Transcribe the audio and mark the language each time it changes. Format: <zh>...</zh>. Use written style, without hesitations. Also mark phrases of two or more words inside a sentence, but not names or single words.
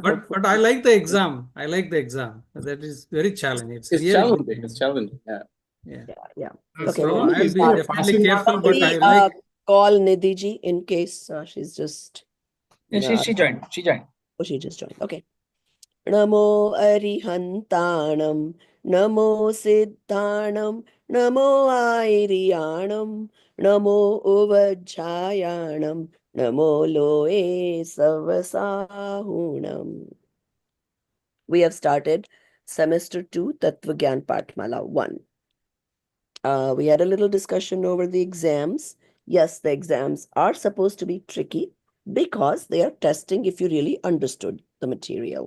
<en>But I like the exam. That is very challenging. It's challenging. It's challenging. Yeah. Okay. So I'll be definitely careful, but I like. Call Nidhi ji in case she's just. She joined. Oh, she just joined. Okay.</en> <pra>Namo Arihantanam, Namo Siddhanam, Namo Airiyanam, Namo Uvajjayanam, Namo Loe Savasahunam.</pra> <en>We have started semester 2 Tattva Gyan Pathmala 1. We had a little discussion over the exams. Yes, the exams are supposed to be tricky because they are testing if you really understood the material.</en>